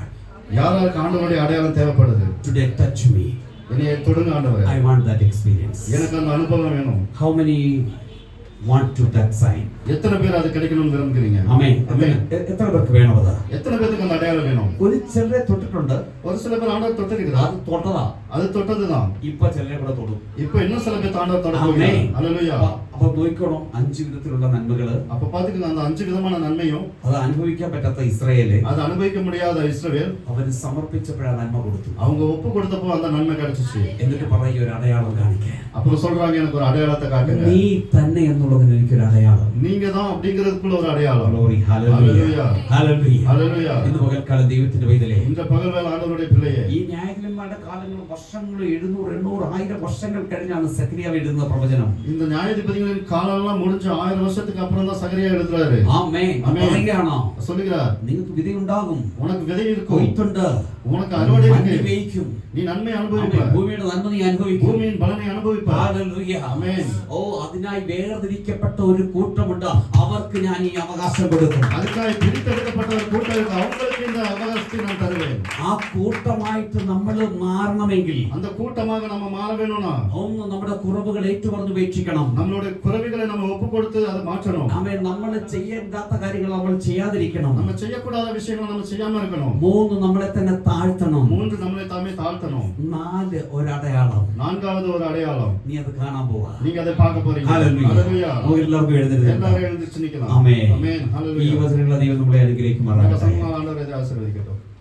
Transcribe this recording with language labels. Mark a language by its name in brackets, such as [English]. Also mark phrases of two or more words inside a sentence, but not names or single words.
[Tamil] யாராருக்கு ஆண்டவருடைய அடையாளம் தேவைப்படுது? [English] today touch me. [Tamil] என்னைய தொடுங்க ஆண்டவரே. [English] I want that experience. [Tamil] எனக்கு அந்த அனுபவம் வேணும். [English] How many want to that sign? [Tamil] எத்தனை பேர் அது கிடைக்கணும்னு விரும்புறீங்க? [Malayalam] ആമേൻ. [Tamil] ஆமென். [Malayalam] എത്ര പേർക്ക് വേണം അത്? [Tamil] எத்தனை பேருக்கு அந்த அடையாளம் வேணும்? [Malayalam] ഒരു ചിലരെ തൊട്ടിട്ടുണ്ട്. [Tamil] ஒரு சில பேர் ஆண்டவர் தொட்டிருக்கிறார். [Malayalam] അത് തൊട്ടതാ. [Tamil] அது தொட்டதுதான். [Malayalam] ഇപ്പൊ ചിലരെ കൂടെ തൊടും. [Tamil] இப்போ இன்னும் சில பேர் ஆண்டவர் தொட [Malayalam] ആമേൻ. [Tamil] போகிறார். ஹalleluya. [Malayalam] അപ്പൊ നോക്കണം, 5 വിധത്തിലുള്ള നന്മകള്. [Tamil] அப்ப பாத்துக்கங்க, அந்த 5 விதமான நன்மையும் [Malayalam] അത് അനുഭവിക്കാൻ പറ്റാത്ത ഇസ്രായേല് [Tamil] அது அனுபவிக்க முடியாத இஸ்ரவேல் [Malayalam] അവര് സമർപ്പിച്ചപ്പോഴാ നന്മ കൊടുത്തു. [Tamil] அவங்க ஒப்பு கொடுத்தப்போ அந்த நன்மை கிடைச்சிச்சு. [Malayalam] എന്നിട്ട് പറയുക, ഒരു അടയാളം കാണിക്കാൻ. [Tamil] அப்புறம் சொல்றாங்க, எனக்கு ஒரு அடையாளத்தை காட்டுங்க. [Malayalam] നീ തന്നെ എന്നുള്ളതിന് എനിക്കൊരു അടയാളം. [Tamil] நீங்க தான் அப்படிங்கிறதுக்குள்ள ஒரு அடையாளம். [English] Glory, hallelujah. Hallelujah. [Tamil] ஹalleluya. [Malayalam] ഇന്ന് പകൽക്കാലം ദൈവത്തിന്റെ പൈതലേ, [Tamil] இந்த பகல்வேளை ஆண்டவருடைய பிள்ளையே, [Malayalam] ഈ ന്യായാധിപന്മാരുടെ കാലങ്ങൾ വർഷങ്ങൾ 700 800 1000 വർഷങ്ങൾ കഴിഞ്ഞാണ് സെഖരിയാവ് എഴുതുന്ന പ്രവചനം. [Tamil] இந்த நியாயாதிபதிகளின் காலம்லாம் முடிஞ்சு 1000 வருஷத்துக்கு அப்புறம் தான் சகரியா எழுதுறாரு. [Malayalam] ആമേൻ. ആമേൻ. പറയുകയാണോ, [Tamil] சொல்லுகிறார், [Malayalam] നിങ്ങൾക്ക് വിധിയുണ്ടാകും, [Tamil] உனக்கு விதை இருக்கும், [Malayalam] കൊയ്ത്തുണ്ട്, [Tamil] உனக்கு அறுவடை [Malayalam] മഞ്ഞ് [Tamil] இருக்கு, [Malayalam] പെയ്യ്ക്കും, [Tamil] நீ நன்மை [Malayalam] ആമേൻ. [Tamil] அனுபவிப்பாய், [Malayalam] ഭൂമിയുടെ നന്മ നീ അനുഭവിക്കും. [Tamil] பூமியின் பலனை அனுபவிப்பாய். [Malayalam] ഹല്ലേലൂയ. ആമേൻ. ഓ, അതിനായി വേർതിരിക്കപ്പെട്ട ഒരു കൂട്ടമുണ്ട്, അവർക്ക് ഞാൻ ഈ അവകാശം കൊടുക്കും. [Tamil] அதுக்காக பிரித்தெடுக்கப்பட்ட ஒரு கூட்டம் இருக்கு, அவங்களுக்கு இந்த அவகாசத்தை நான் தருவேன். [Malayalam] ആ കൂട്ടമായിട്ട് നമ്മൾ മാറണമെങ്കിൽ [Tamil] அந்த கூட்டமாக நம்ம மாற வேணும்னா [Malayalam] ഒന്ന് നമ്മുടെ കുറവുകൾ ഏറ്റുപറഞ്ഞ് ഉപേക്ഷിക്കണം. [Tamil] நம்மளுடைய குறைவுகளை நம்ம ஒப்பு கொடுத்து அதை மாற்றணும். [Malayalam] ആമേൻ. നമ്മൾ ചെയ്യേണ്ടാത്ത കാര്യങ്ങൾ നമ്മൾ ചെയ്യാതിരിക്കണം. [Tamil] நம்ம செய்யக்கூடாத விஷயங்களை நம்ம செய்யாம இருக்கணும். [Malayalam] 3 നമ്മളെ തന്നെ താഴ്ത്തണം. [Tamil] 3 நம்மளை தாமே தாழ்த்தணும். [Malayalam] 4 ഒരടയാളം. [Tamil] 4வது ஒரு அடையாளம். [Malayalam] നീ അത് കാണാൻ പോവാ. [Tamil] நீங்க அதை பார்க்க போறீங்க. [Malayalam] ഹല്ലേലൂയ. [Tamil] ஹalleluya. [Malayalam] നമുക്ക് എല്ലാവർക്കും എഴുന്നേറ്റ് [Tamil] எல்லாரும் எழுந்திருச்சு நிக்கலாம். [Malayalam] ആമേൻ. [Tamil] ஆமென். [Malayalam] ഈ [Tamil] ஹalleluya. [Malayalam] വചനങ്ങളെ ദൈവം നമ്മളെ അനുഗ്രഹിക്കുമാറാകട്ടെ. [Tamil] ஆண்டவர் இதை ஆசீர்வதிக்கட்டும்.